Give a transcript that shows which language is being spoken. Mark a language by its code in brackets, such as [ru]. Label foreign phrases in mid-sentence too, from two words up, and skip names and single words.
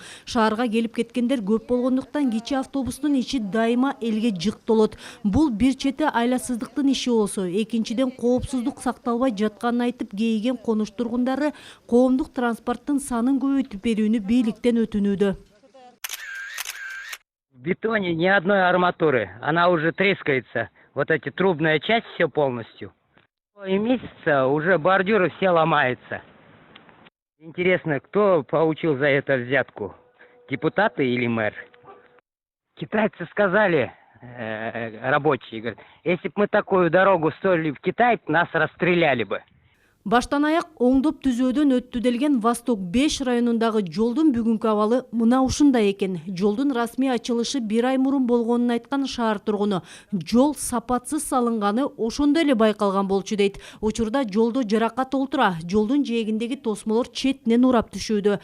[ky] Шаарга келип кеткендер көп болгондуктан кичи автобустун ичи дайыма элге жык толот. Бул бир чети айласыздыктын иши болсо, экинчиден коопсуздук сакталбай жатканын айтып кейиген конуш тургундары коомдук транспорттун санын көбөйтүп берүүнү бийликтен өтүнүүдө. [ru] В бетоне ни одной арматуры, она уже трескается, вот эти трубная часть все полностью. И месяца уже бордюры все ломаются. Интересно, кто получил за это взятку? Депутаты или мэр? Китайцы сказали, рабочие, говорят, если бы мы такую дорогу строили в Китае, нас расстреляли бы. [ky] Баштан аяк оңдоп түзөөдөн өттү делген Восток 5 районундагы жолдун бүгүнкү абалы мына ушундай экен. Жолдун расмий ачылышы 1 ай мурун болгонун айткан шаар тургуну. Жол сапатсыз салынганы ошондой эле байкалган болчу дейт. Учурда жолдо жаракат олтура, жолдун жээгиндеги тосмолор четинен урап түшүүдө.